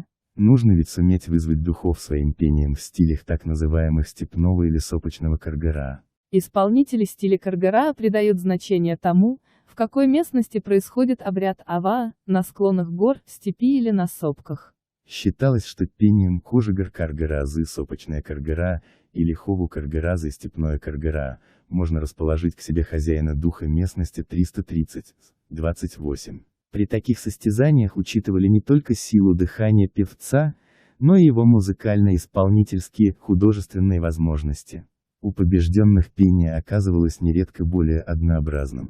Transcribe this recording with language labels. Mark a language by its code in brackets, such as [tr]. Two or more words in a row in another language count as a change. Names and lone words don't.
[ru] Нужно ведь суметь вызвать духов своим пением в стилях так называемых степного или сопочного каргара. Исполнители стиля каргара придают значение тому, в какой местности происходит обряд Ава, на склонах гор, степи или на сопках. Считалось, что пением [tyv] кожигар каргаразы [ru] сопочная каргара, или [tyv] хову каргаразы [ru] степное каргара, можно расположить к себе хозяина духа местности 330-28. При таких состязаниях учитывали не только силу дыхания певца, но и его музыкально-исполнительские, художественные возможности. У побежденных пение оказывалось нередко более однообразным.